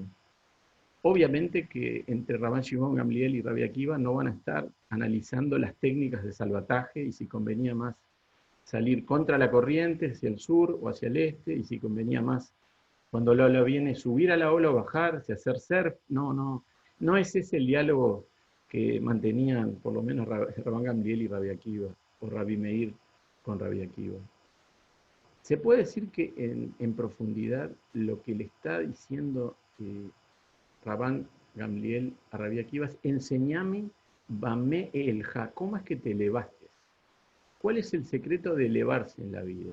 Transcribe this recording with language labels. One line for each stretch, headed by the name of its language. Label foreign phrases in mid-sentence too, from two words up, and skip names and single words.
Spanish: Obviamente que entre Rabban Shimon Gamliel y Rabbi Akiva no van a estar analizando las técnicas de salvataje y si convenía más salir contra la corriente hacia el sur o hacia el este, y si convenía más cuando la ola viene subir a la ola o bajarse, hacer surf. No es ese el diálogo que mantenían por lo menos Rabban Gamliel y Rabbi Akiva, o Rabbi Meir con Rabbi Akiva. Se puede decir que en profundidad lo que le está diciendo Rabban Gamliel a Rabbi Akiva es: enseñame,
Hebrew: במה עלית,
Spanish: ¿cómo es que te elevaste? ¿Cuál es el secreto de elevarse en la vida?